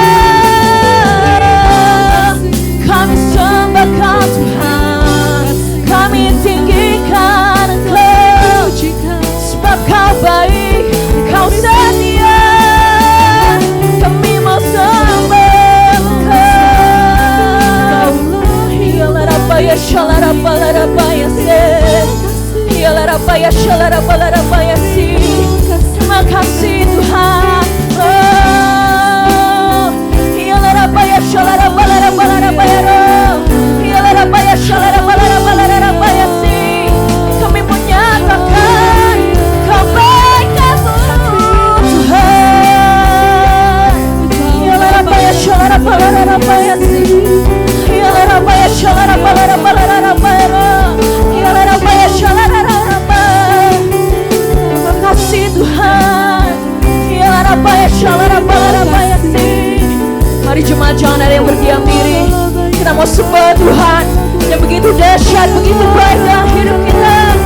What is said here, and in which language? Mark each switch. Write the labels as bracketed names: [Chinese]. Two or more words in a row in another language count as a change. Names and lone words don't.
[Indonesian] Kami sembahkan Tuhan, kami tinggikan Engkau, sebab Kau baik, Kau setia, kami mau sembah Engkau. Yalarabaya shalarabaya se, yalarabaya shalarabaya si. Terima kasih Tuhan. Yalarabaya shalarabaya, yalarabaya shalarabaya si. Kami menyatakan kebaikan-Mu Tuhan. Yalarabaya shalarabaya si, yalarabaya shalarabaya, yalarabaya shalarabaya. Terima kasih Tuhan. Yalarabaya shalarabaya si. Mari jemaat jangan ada yang berdiam diri. Kita mau sembah Tuhan yang begitu dahsyat, begitu baik dalam hidup kita.